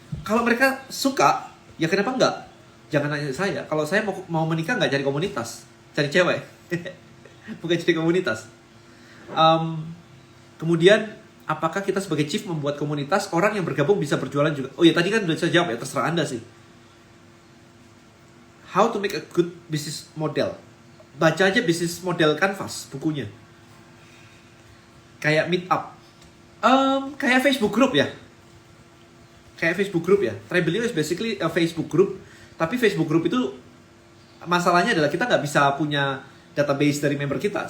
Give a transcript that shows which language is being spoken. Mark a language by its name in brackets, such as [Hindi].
[Indonesian] Kalau mereka suka, ya kenapa enggak? Jangan nanya saya. Kalau saya mau menikah nggak cari komunitas, cari cewek. Bukan cari komunitas. Kemudian apakah kita sebagai chief membuat komunitas orang yang bergabung bisa berjualan juga? Oh ya tadi kan udah saya jawab ya, terserah Anda sih. [English] How to make a good business model. [Indonesian] Baca aja business model Canvas bukunya. Kayak Meetup. Kayak Facebook group ya. Kayak Facebook group ya. [English] Tribelio is basically a Facebook group. [Indonesian] Tapi Facebook group itu masalahnya adalah kita nggak bisa punya database dari member kita.